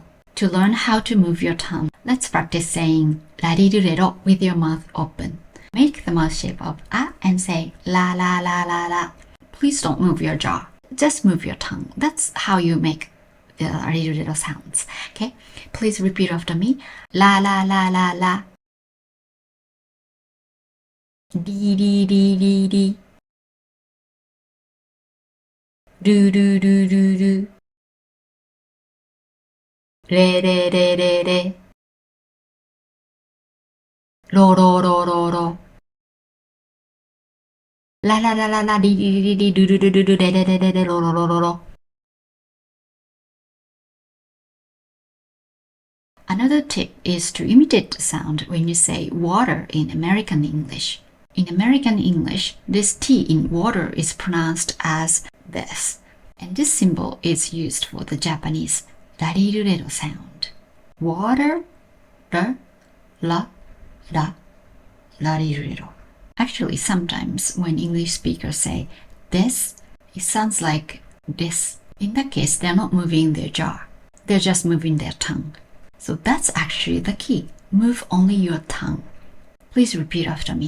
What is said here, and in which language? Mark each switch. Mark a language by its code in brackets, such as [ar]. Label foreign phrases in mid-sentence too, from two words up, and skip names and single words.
[en] To learn how to move your tongue, let's practice saying 라리르레로 with your mouth open. Make the mouth shape of A and say la la la la la. Please don't move your jaw. Just move your tongue. That's how you make the 라리르레로 sounds. Okay? Please repeat after me. La la la la la. Di di di di di. Do do do do do. Re re re re re. Ro ro ro ro ro. La la la la la di di di di do do do do do de de de de de ro ro ro ro ro. Another tip is to imitate the sound when you say water in American English. In American English, this T in water is pronounced as this, and this symbol is used for the Japanese 라리르레로 sound. Water, ra, la, ra, 라리르레로. Actually, sometimes when English speakers say this, it sounds like this. In that case, they're not moving their jaw. They're just moving their tongue. So that's actually the key. Move only your tongue. Please repeat after me.